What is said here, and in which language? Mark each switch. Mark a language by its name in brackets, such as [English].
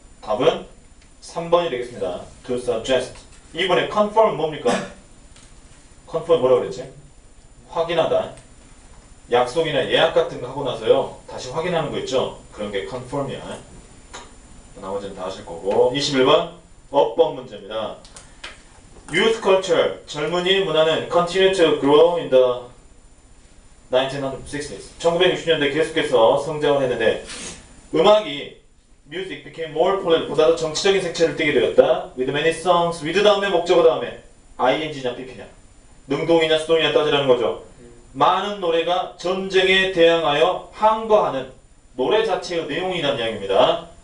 [Korean] 답은 3번이 되겠습니다. [English] To suggest. [Korean] 이번에 confirm 뭡니까? confirm 뭐라고 그랬지? 확인하다. 약속이나 예약 같은 거 하고 나서요 다시 확인하는 거 있죠? 그런 게 confirm이야. 나머지는 다 하실 거고. 21번 업법 문제입니다. [English] Youth culture, [Korean] 젊은이 문화는 [English] continue to grow in the 1960s. [Korean] 1960년대 계속해서 성장을 했는데 음악이 [English] music became more political, [Korean] 보다 더 정치적인 색채를 띠게 되었다. [English] With many songs, [Korean] with 다음에 목적어 다음에 ing냐 pp냐 능동이냐 수동이냐 따지라는 거죠. 많은 노래가 전쟁에 대항하여 항거하는 노래 자체의 내용이라는 이야기입니다.